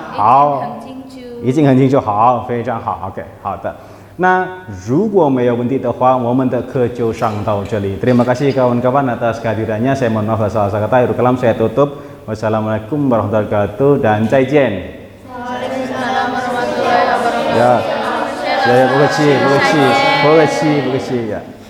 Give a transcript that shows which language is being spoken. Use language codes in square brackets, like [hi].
[zh] 好，已经很清楚，好，非常好。 OK， 好的。那如果没有问题的话，我们的课就上到这里。 [id] Terima kasih kawan-kawan atas kehadirannya. Saya mohon maaf salah kata. Akhirul kalam saya tutup. Wassalamualaikum warahmatullahi wabarakatuh dan [zh] 再见。 [id] Waalaikumsalam warahmatullahi wabarakatuh. Ya, ya, [zh] 不客气，不客气，不客气，不客气呀。